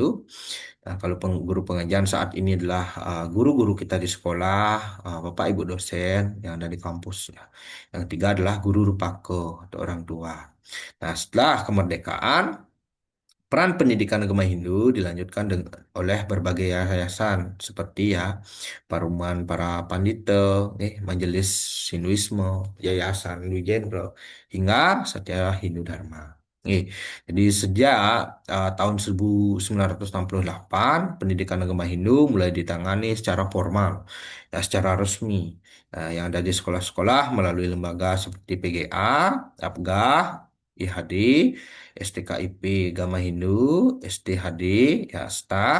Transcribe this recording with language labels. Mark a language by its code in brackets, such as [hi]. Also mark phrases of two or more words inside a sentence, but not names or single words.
[id] Nah, kalau guru pengajian saat ini adalah guru-guru kita di sekolah, bapak ibu dosen yang ada di kampus ya. Yang ketiga adalah guru rupako atau orang tua. Nah, setelah kemerdekaan, peran pendidikan agama Hindu dilanjutkan oleh berbagai yayasan seperti ya Paruman para Pandita, Majelis Hinduisme, Yayasan Hindu Jenderal, hingga Satya Hindu Dharma. Eh, jadi sejak tahun 1968, pendidikan agama Hindu mulai ditangani secara formal, ya secara resmi, yang ada di sekolah-sekolah melalui lembaga seperti PGA, APGAH, IHD, STKIP Gama Hindu, STHD, ya Stah.